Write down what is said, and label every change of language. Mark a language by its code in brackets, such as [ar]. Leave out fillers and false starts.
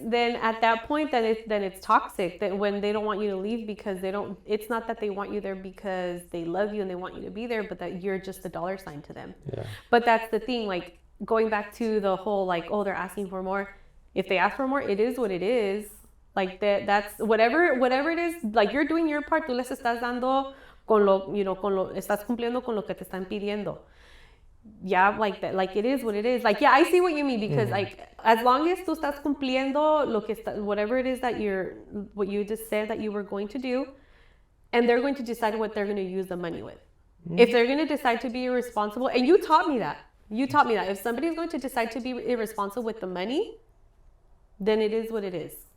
[en] Then at that point, then it's toxic. That when they don't want you to leave because they don't. It's not that they want you there because they love you and they want you to be there, but that you're just a dollar sign to them. Yeah. But that's the thing. Like, going back to the whole, like, oh, they're asking for more. If they ask for more, it is what it is. Like, that's whatever it is. Like, you're doing your part. [es] Tú les estás dando con lo, [en] you know, [es] estás cumpliendo con lo que te están pidiendo. [en] Yeah, like that. Like, it is what it is. Like, yeah, I see what you mean, because like, as long as [es] tú estás cumpliendo lo que [en] whatever it is that what you just said that you were going to do, and they're going to decide what they're going to use the money with. If they're going to decide to be irresponsible, and you taught me that. If somebody's going to decide to be irresponsible with the money, then it is what it is.